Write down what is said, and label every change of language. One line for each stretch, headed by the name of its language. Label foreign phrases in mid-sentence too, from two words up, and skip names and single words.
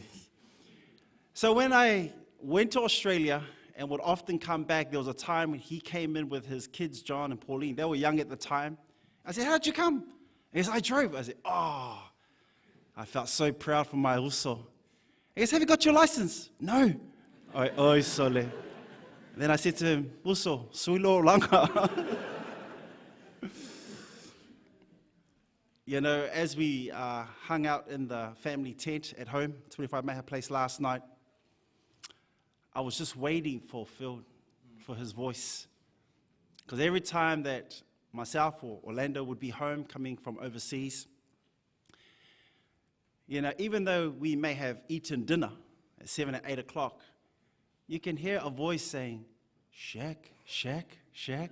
English: So when I went to Australia and would often come back, there was a time when he came in with his kids, John and Pauline. They were young at the time. I said, "How'd you come?" He said, "I drove." I said, "Oh." I felt so proud for my uso. He said, "Have you got your license?" "No."
Samoan: Oi, Sole.
English: Then I said to him,
Samoan: "Uso, suilo langa."
English: As we hung out in the family tent at home, 25 Maha Place last night, I was just waiting for Phil, for his voice. Because every time that myself or Orlando would be home coming from overseas, even though we may have eaten dinner at 7 or 8 o'clock, you can hear a voice saying, "Shack, shack, shack."